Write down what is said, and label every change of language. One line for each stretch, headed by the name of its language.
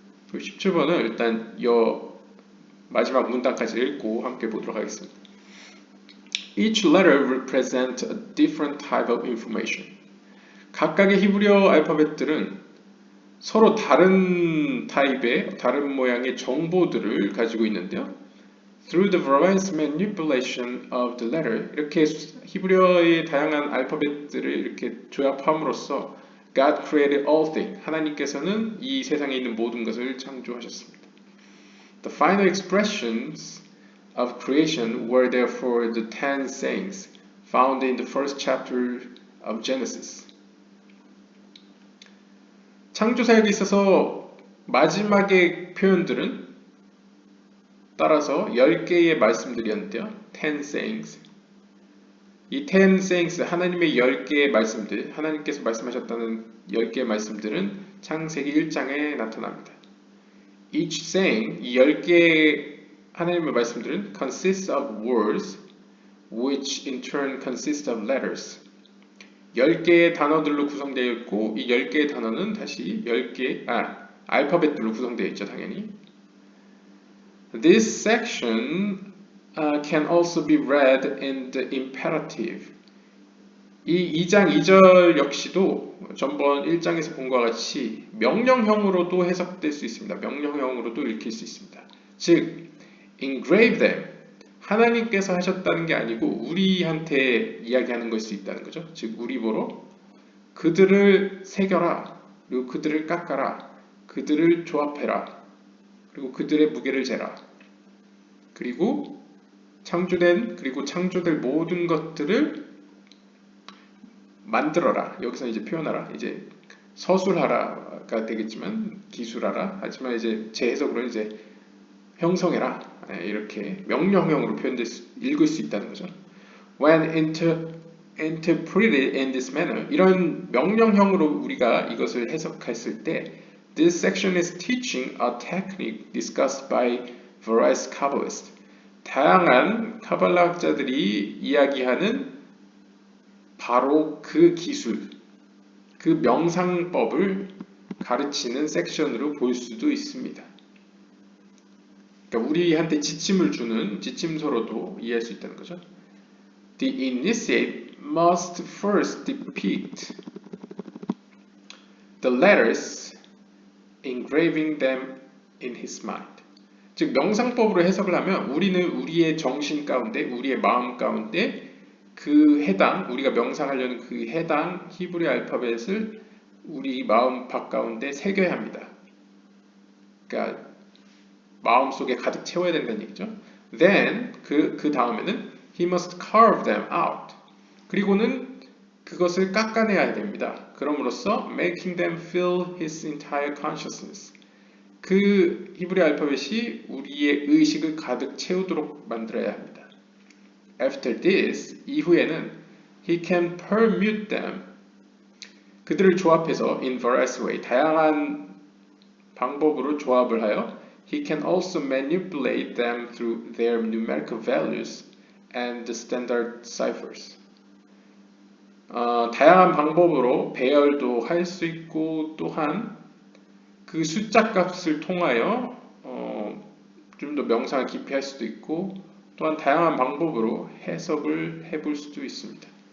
Korean: 표 17번은 일단 이 마지막 문단까지 읽고 함께 보도록 하겠습니다.
English: Each letter represents a different type of information.
Korean: 각각의 히브리어 알파벳들은 서로 다른 타입의, 다른 모양의 정보들을 가지고 있는데요.
English: Through the various manipulation of the letter,
Korean: 이렇게 히브리어의 다양한 알파벳들을 이렇게 조합함으로써
English: God created all things.
Korean: 하나님께서는 이 세상에 있는 모든 것을 창조하셨습니다.
English: The final expressions of creation were therefore the 10 sayings found in the first chapter of Genesis.
Korean: 창조 사역에 있어서 마지막의 표현들은 따라서 10개의 말씀들이었는데요.
English: 10 sayings.
Korean: 이 10 sayings, 하나님의 10개의 말씀들, 하나님께서 말씀하셨다는 10개의 말씀들은 창세기 1장에 나타납니다.
English: Each saying,
Korean: 이 10개의 하나님의 말씀들은
English: consists of words, which in turn consist of letters.
Korean: 10개의 단어들로 구성되어 있고 이 10개의 단어는 다시 10개, 알파벳들로 구성되어 있죠, 당연히.
English: This section can also be read in the imperative.
Korean: 이 2장 2절 역시도 전번 1장에서 본 것과 같이 명령형으로도 해석될 수 있습니다. 명령형으로도 읽힐 수 있습니다.
English: 즉, engrave them.
Korean: 하나님께서 하셨다는 게 아니고 우리한테 이야기하는 걸 수 있다는 거죠. 즉, 우리 보러 그들을 새겨라. 그리고 그들을 깎아라. 그들을 조합해라. 그리고 그들의 무게를 재라. 그리고 창조될 모든 것들을 만들어라. 여기서 이제 표현하라. 이제 서술하라가 되겠지만 기술하라. 하지만 이제 제 해석으로는 이제 형성해라. 이렇게 명령형으로 읽을 수 있다는 거죠.
English: When interpreted in this manner,
Korean: 이런 명령형으로 우리가 이것을 해석했을 때
English: This section is teaching a technique discussed by various Kabbalists.
Korean: 다양한 카발라학자들이 이야기하는 바로 그 기술, 그 명상법을 가르치는 섹션으로 볼 수도 있습니다. 그러니까 우리한테 지침을 주는 지침서로도 이해할 수 있다는 거죠.
English: The initiate must first depict the letters, engraving them in his mind.
Korean: 즉 명상법으로 해석을 하면 우리는 우리의 정신 가운데, 우리의 마음 가운데 우리가 명상하려는 그 해당 히브리 알파벳을 우리 마음 밖 가운데 새겨야 합니다. 그러니까 마음속에 가득 채워야 된다는 얘기죠.
English: Then
Korean: 그 다음에는
English: he must carve them out.
Korean: 그리고는 그것을 깎아내야 됩니다. 그럼으로써
English: making them fill his entire consciousness.
Korean: 그 히브리 알파벳이 우리의 의식을 가득 채우도록 만들어야 합니다.
English: After this,
Korean: 이후에는
English: he can permute them.
Korean: 그들을 조합해서
English: in various way,
Korean: 다양한 방법으로 조합을 하여
English: he can also manipulate them through their numerical values and the standard ciphers.
Korean: 다양한 방법으로 배열도 할 수 있고 또한 그 숫자 값을 통하여 좀 더 명상을 깊이 할 수도 있고 또한 다양한 방법으로 해석을 해볼 수도 있습니다.